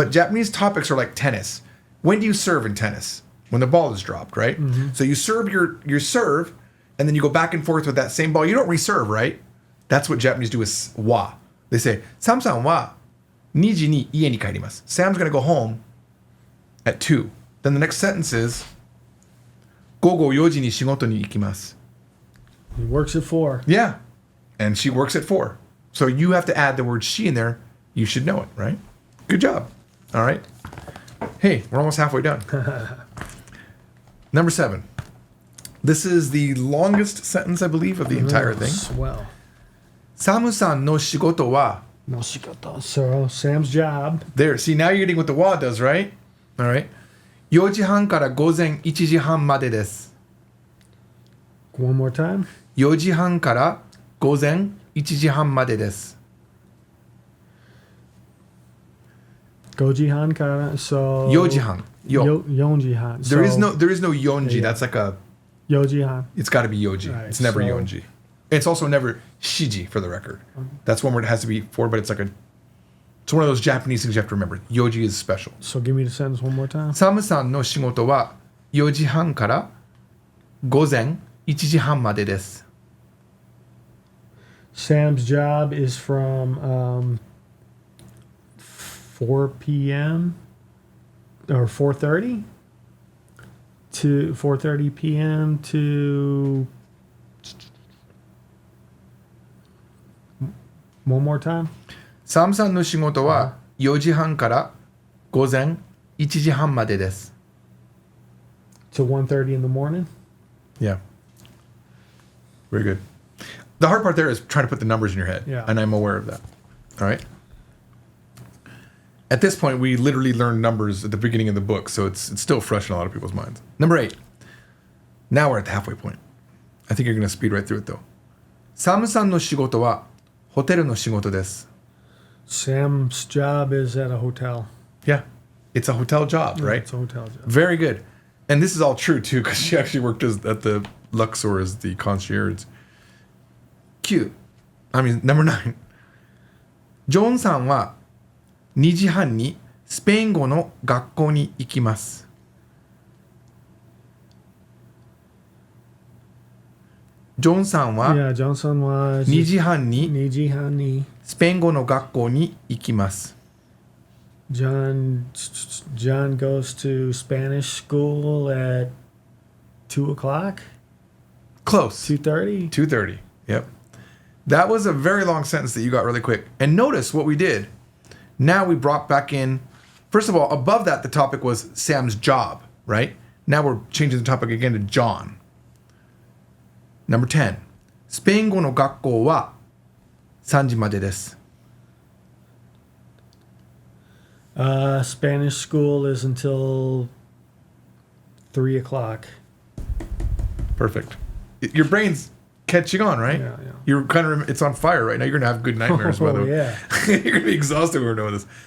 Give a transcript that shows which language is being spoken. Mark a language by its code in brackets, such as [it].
[en] But Japanese topics are like tennis. When do you serve in tennis? When the ball is dropped, right? So you serve your serve, and then you go back and forth with that same ball. You don't reserve, right? That's what Japanese do with wa. They say, [ja] Sam-san wa 2時に家に帰ります. [en] Sam's going to go home at 2. Then the next sentence is [ja] 午後4時に仕事に行きます. [en] He works at 4. Yeah. And she works at 4. So you have to add the word she in there. You should know it, right? Good job. All right. Hey, we're almost halfway done. Number 7. This is the longest sentence, I believe, of the entire thing. Swell. [ja] サムさんの仕事は No shigoto. [en] So Sam's job. There. See, now you're getting what the wa does, right? All right. [ja] 4時半から午前1時半までです. [en] One more time. [ja] 4時半から午前1時半までです. Gojihan kara. So 4時半. Yonjihan. [en] There is no yonji. Yeah. That's like a [ja] Yojihan. [en] It's got to be yoji. Right, it's never so- [ja] yonji. [en] It's also never shiji for the record. That's one word it has to be for, but it's like it's one of those Japanese things you have to remember. Yoji is special. So give me the sentence one more time. [ja] サムさんの仕事は4時半から午前1時半までです. [en] Sam's job is from 4 p.m. or 4:30 to 4:30 p.m. to one more time. [ja] サムさんの仕事は4時半から午前1時半までです. [en] To 1:30 in the morning. Yeah. Very good. The hard part there is trying to put the numbers in your head. Yeah. And I'm aware of that. All right. At this point, we literally learned numbers at the beginning of the book, so it's still fresh in a lot of people's minds. Number 8. Now we're at the halfway point. I think you're going to speed right through it, though. [ja] サムさんの仕事はホテルの仕事です. [en] Sam's job is at a hotel. Yeah. It's a hotel job, right? It's a hotel job. Very good. And this is all true, too, because she actually worked at the Luxor as the concierge. Number 9. [ja] ジョンさんは2時半にスペイン語の学校に行きます. ジョンさんは [en] Yeah, Johnson was [ja] 2時半に Nijihani. スペイン語の学校に行きます. [en] John goes to Spanish school at 2 o'clock. Close. 2:30. 2:30. Yep. That was a very long sentence that you got really quick. And notice what we did. Now we brought back in, first of all, above that, the topic was Sam's job, right? Now we're changing the topic again to John. Number 10. [ja] スペイン語の学校は3時までです。 [en] Spanish school is until 3 o'clock. Perfect. Your brain's catching on, right? Yeah. You're kind of, it's on fire right now. You're going to have good nightmares, by the way. Yeah. You're going to be exhausted when we're doing this.